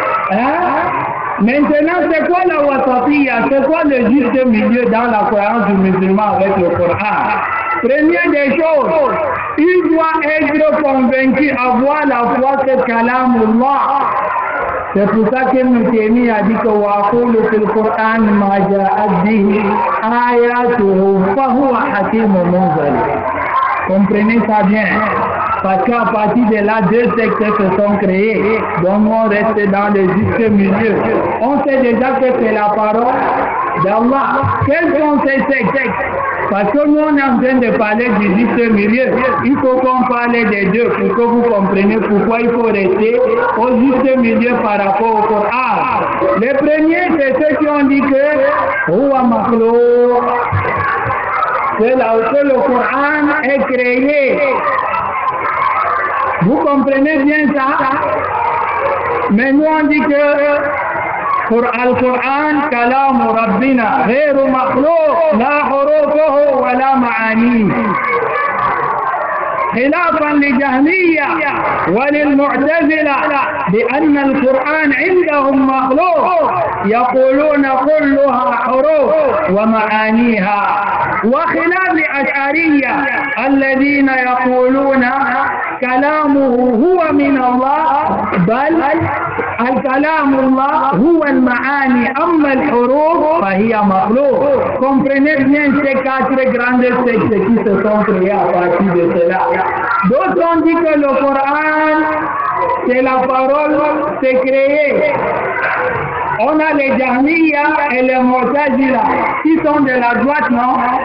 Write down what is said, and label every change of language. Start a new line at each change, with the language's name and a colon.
French: Hein? Maintenant, c'est quoi la wasatiyya? C'est quoi le juste milieu dans la croyance du musulman avec le Coran? Première des choses, il doit être convaincu, avoir la foi que Kalamullah. C'est pour ça qu'Ibn Taymiyyah a dit que وَأَقُولُ فِي الْقُرْآنِ مَا جَاءَتْ بِهِ آيَاتُهُ فَهُوَ حَكِيمٌ مُنزَلٌ. Comprenez ça bien. Parce qu'à partir de là, deux sectes se sont créés. Donc on reste dans le juste milieu. On sait déjà que c'est la parole d'Allah. Quels sont ces sectes? Parce que nous on est en train de parler du juste milieu. Il faut qu'on parle des deux pour que vous compreniez pourquoi il faut rester au juste milieu par rapport au Coran. Les premiers, c'est ceux qui ont dit que Huwa makhlouq. C'est là où le Coran est créé. Vous comprenez bien ça? Mais nous on dit que pour Al-Qur'an, Kalam Rabbina, غير مخلوق, لا حروفه ولا معانيه.
Arabic: خلافا لجهمية وللمعتزلة بأن القرآن عندهم مخلوق يقولون كلها حروف ومعانيها، وخلاف الأشعرية الذين يقولون كلامه هو من الله بل الكلام الله هو المعاني أما الحروف فهي مخلوق.
French: Comprenez bien ces quatre grandes sectes qui se sont créées à partir de cela. D'autres ont dit que le Coran, c'est la parole, c'est créé. On a les Jahmiya et les Mu'tazila qui sont de la droite, non?